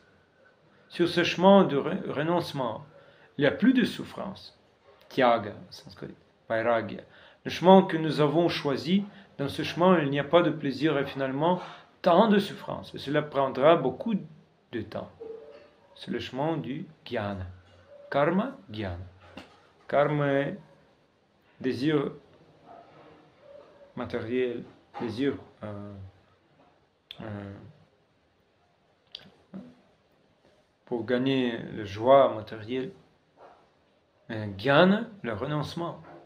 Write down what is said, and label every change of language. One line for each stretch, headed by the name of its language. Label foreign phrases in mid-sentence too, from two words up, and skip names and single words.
French: Sur ce chemin de renoncement, il n'y a plus de souffrance. Tyaga, en sanskrit, vairagya. Le chemin que nous avons choisi, dans ce chemin, il n'y a pas de plaisir et finalement, tant de souffrance. Et cela prendra beaucoup de temps. C'est le chemin du jnana. Karma, jnana. Karma est désir matériel, désir pour gagner la joie matérielle. Jnana, le renoncement.